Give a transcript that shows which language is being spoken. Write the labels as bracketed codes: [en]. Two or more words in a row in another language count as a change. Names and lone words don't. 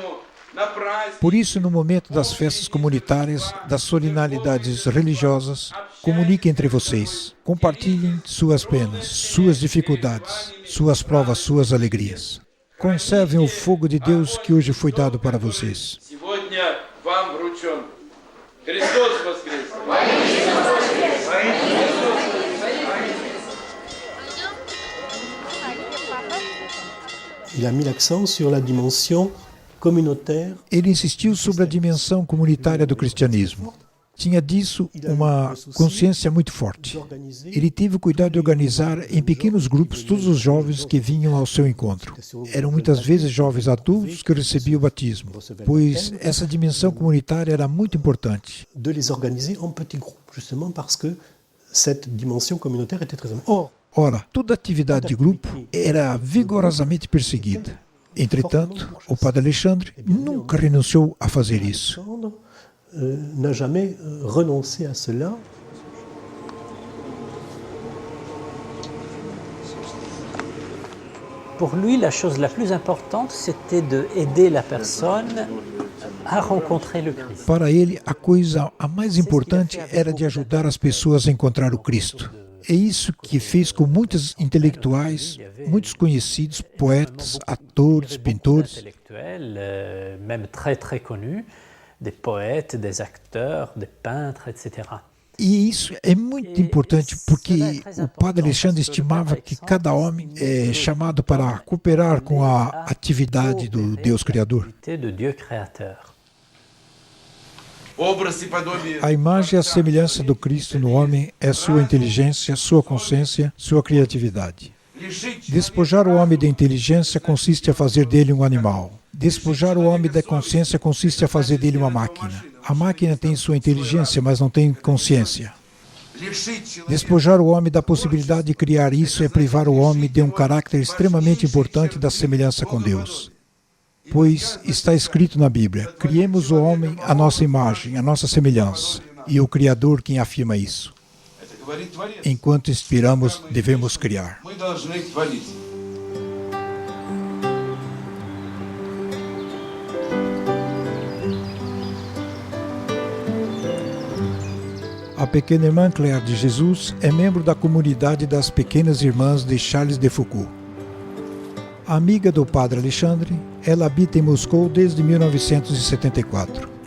[pt] Por isso, no momento das festas comunitárias, das solenidades religiosas, Comuniquem entre vocês. Compartilhem suas penas, suas dificuldades, suas provas, suas alegrias. Conservem o fogo de Deus que hoje foi dado para vocês. [ru] Сегодня вам вручен. Христос воскрес! [fr] Il a mis l'accent sur la dimension communautaire. [pt] Ele insistiu sobre a dimensão comunitária do cristianismo. Tinha disso uma consciência muito forte. Ele teve o cuidado de organizar em pequenos grupos todos os jovens que vinham ao seu encontro. Eram muitas vezes jovens adultos que recebiam o batismo, pois essa dimensão comunitária era muito importante. [fr] De les organiser en petits groupes, justement parce que cette dimension communautaire était très importante. [pt] Ora, toda atividade de grupo era vigorosamente perseguida. Entretanto, o padre Alexandre nunca renunciou a fazer isso. [fr] N'a jamais renoncé à cela. Pour lui, la chose la plus importante, c'était d'aider la personne a rencontrer le Christ. [pt] Para ele, a coisa a mais importante era de ajudar as pessoas a encontrar o Cristo. É isso que fez com muitos intelectuais, muitos conhecidos, poetas, atores, pintores. [fr] Intellectuels, même très connus, des poètes, des acteurs, des peintres, etc. [pt] E isso é muito importante porque o padre Alexandre estimava que cada homem é chamado para cooperar com a atividade do Deus Criador. [fr] De Dieu créateur. [ru] Образ и подобие. [pt] A imagem e a semelhança do Cristo no homem é sua inteligência, sua consciência, sua criatividade. Despojar o homem da inteligência consiste a fazer dele um animal. Despojar o homem da consciência consiste a fazer dele uma máquina. A máquina tem sua inteligência, mas não tem consciência. Despojar o homem da possibilidade de criar isso é privar o homem de um caráter extremamente importante da semelhança com Deus. Pois está escrito na Bíblia, criemos o homem à nossa imagem, à nossa semelhança. E o Criador quem afirma isso. Enquanto inspiramos, devemos criar. [ru] Мы должны творить. [pt] A pequena irmã Claire de Jesus é membro da comunidade das Pequenas Irmãs de Charles de Foucault. Amiga do padre Alexandre, ela habita em Moscou desde 1974.